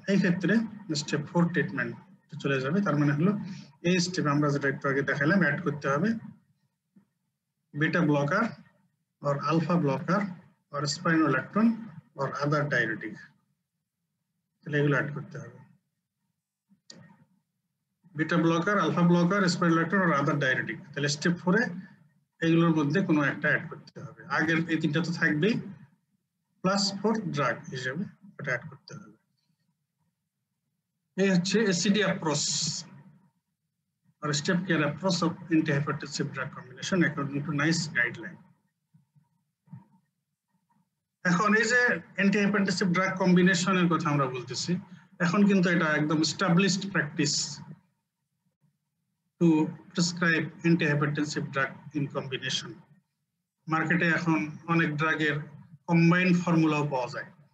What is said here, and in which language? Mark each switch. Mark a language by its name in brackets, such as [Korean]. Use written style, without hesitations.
[Bangla] এই ক্ষেত্রে step 4 treatment চলে যাবে। তার মানে হলো এই স্টেপে আমরা যেটা একটু আগে দেখালাম, অ্যাড করতে হবে beta blocker or alpha blocker or স্পাইনোল্যাকটন or other diuretic, তাহলে এগুলো অ্যাড করতে হবে। Beta blocker, alpha blocker, স্পাইনোল্যাকটন or other diuretic, তাহলে স্টেপ 4 এ এগুলোর মধ্যে কোনো একটা অ্যাড করতে হবে। আগের এই তিনটা তো থাকবেই, প্লাস 4 ড্রাগ হিসেবে এটা অ্যাড করতে হবে। এই হচ্ছে ACD approach [English] or step care approach of antihypertensive drug combination according to NICE guideline. [Bangla] এখন এই যে অ্যান্টিহাইপারটেনসিভ ড্রাগ কম্বিনেশনের কথা আমরা বলতেছি, এখন কিন্তু এটা একদম established practice to prescribe antihypertensive drug in combination. মার্কেটে এখন অনেক ড্রাগের কম্বাইন্ড ফর্মুলাও পাওয়া যায়।